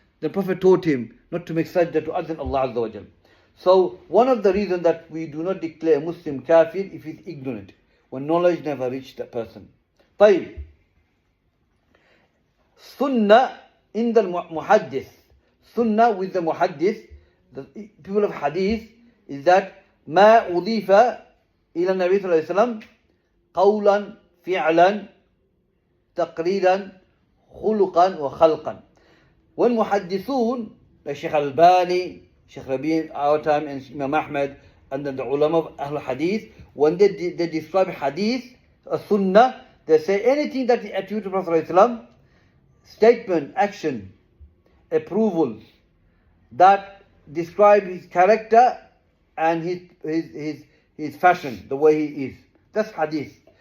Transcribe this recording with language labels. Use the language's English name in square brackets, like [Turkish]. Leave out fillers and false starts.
[English] The Prophet taught him not to make sajda to other than Allah Azza wa Jal. So one of the reasons that we do not declare a Muslim kafir if he's ignorant, when knowledge never reached that person. [Arabic] طيب. [English] Sunnah in the muhaddith. Sunnah with the muhaddith, the people of hadith, is that [Arabic] ما أضيف إلى النبي صلى الله عليه وسلم قولا فعلا تقريرا خلقا وخلقا. [English] When muhaddithun, like Shaykh Albani, Shaykh Rabi' our time, and Imam Ahmad, and then the ulama of Ahl Hadith, when they describe hadith, a sunnah, they say anything that is attributed to Prophet ﷺ, statement, action, approval that describe his character and his fashion, the way he is. That's hadith.